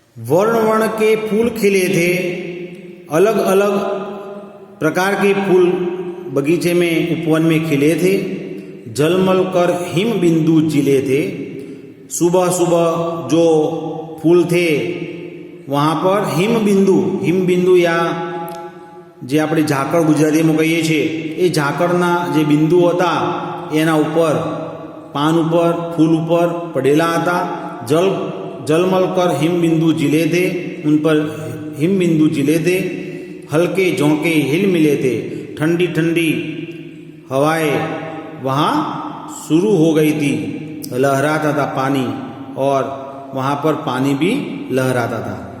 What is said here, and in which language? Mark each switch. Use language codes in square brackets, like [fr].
[hi] वर्ण वर्ण के फूल खिले थे, अलग अलग प्रकार के फूल बगीचे में, उपवन में खिले थे। झलमल कर हिम बिंदु जिले थे। सुबह सुबह जो फूल थे वहाँ पर हिम बिंदु या [gu] જે આપણે ઝાકળ ગુજરાતીમાં કહીએ છીએ એ ઝાકળના જે બિંદુ હતા એના ઉપર, પાન ઉપર, ફૂલ ઉપર પડેલા હતા। [hi] जलमल कर हिम बिंदु जिले थे, उन पर हिम बिंदु जिले थे। हल्के झोंके हिल मिले थे, ठंडी ठंडी हवाएं वहाँ शुरू हो गई थी। लहराता था पानी, और वहाँ पर पानी भी लहराता था।